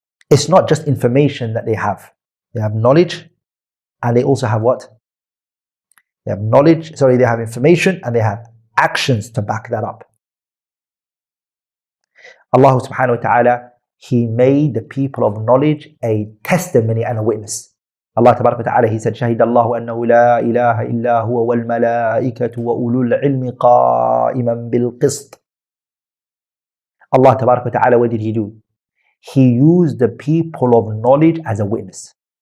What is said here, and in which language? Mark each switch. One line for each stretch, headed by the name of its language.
English: It's not just information that they have. They have knowledge, and they also have what? They have knowledge, they have information, and they have actions to back that up. Allah subhanahu wa ta'ala, He made the people of knowledge a testimony and a witness.
Arabic: Allah tabarak wa ta'ala,
English: He said,
Arabic: شَهِدَ اللَّهُ أَنَّهُ لَا إِلَهَ إِلَّا هُوَ وَالْمَلَائِكَةُ وَأُولُو الْعِلْمِ قَائِمًا بِالْقِسْطِ.
English: Allah tabarak wa ta'ala, what did He do? He used the people of knowledge as a witness.